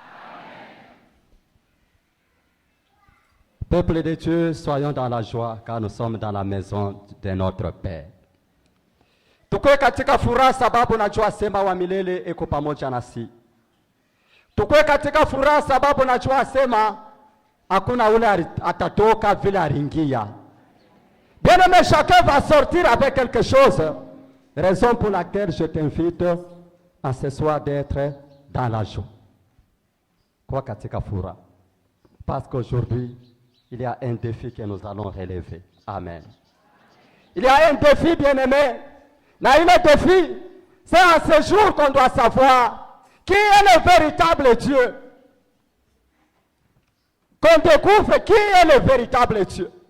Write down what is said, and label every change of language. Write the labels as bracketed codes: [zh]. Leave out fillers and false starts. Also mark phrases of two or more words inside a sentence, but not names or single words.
[fr] Peuple de Dieu, soyons dans la joie car nous sommes dans la maison de notre Père. [sw] Tukue katika furaha sababu najua sema wa milele iko pamoja nasi. Tukue katika furaha sababu najua sema hakuna ule atatoka vile aringia. [fr] Bien-aimé, chacun va sortir avec quelque chose. Raison pour laquelle je t'invite à ce soir d'être dans la joie. [sw] Kwa katika furaha. [fr] Parce qu'aujourd'hui, il y a un défi que nous allons relever. Amen. Il y a un défi, bien-aimé. Mais le défi, c'est à ce jour qu'on doit savoir qui est le véritable Dieu. Qu'on découvre qui est le véritable Dieu.